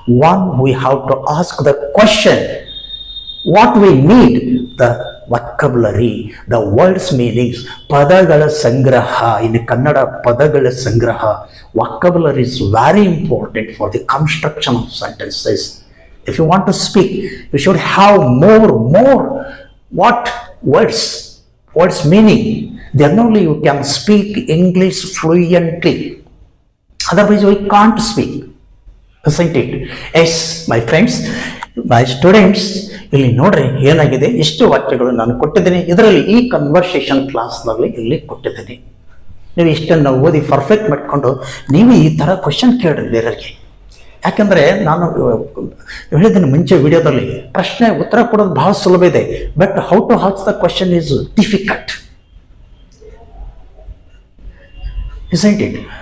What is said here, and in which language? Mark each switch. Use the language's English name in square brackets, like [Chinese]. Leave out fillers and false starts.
[English] one we have to ask the question what we need, the vocabulary, the words meanings, [Kannada] ಪದಗಳ ಸಂಗ್ರಹ. ಇನ್ನು ಕನ್ನಡ ಪದಗಳ ಸಂಗ್ರಹ. [English] Vocabulary is very important for the construction of sentences. If you want to speak, you should have more what words meaning. Then only you can speak English fluently. Otherwise we can't speak, isn't it? Yes, my friends, my students, [Kannada] ಇಲ್ಲಿ ನೋಡ್ರಿ ಏನಾಗಿದೆ, ಇಷ್ಟು ವಾಕ್ಯಗಳು ನಾನು ಕೊಟ್ಟಿದ್ದೀನಿ. ಇದರಲ್ಲಿ ಈ conversation ಕ್ಲಾಸ್ನಲ್ಲಿ ಇಲ್ಲಿ ಕೊಟ್ಟಿದ್ದೀನಿ. ನೀವು ಇಷ್ಟನ್ನು ಓದಿ ಪರ್ಫೆಕ್ಟ್ ಮಾಡಿಕೊಂಡು ನೀವು ಈ ಥರ ಕ್ವಶನ್ ಕೇಳ್ರಿ ಬೇರೆಯವರಿಗೆ. ಯಾಕಂದರೆ ನಾನು ಹೇಳಿದ್ದೀನಿ ಮುಂಚೆ ವಿಡಿಯೋದಲ್ಲಿ, ಪ್ರಶ್ನೆ ಉತ್ತರ ಕೊಡೋದು ಬಹಳ ಸುಲಭ ಇದೆ, [English] But how to ask the question is difficult, isn't it?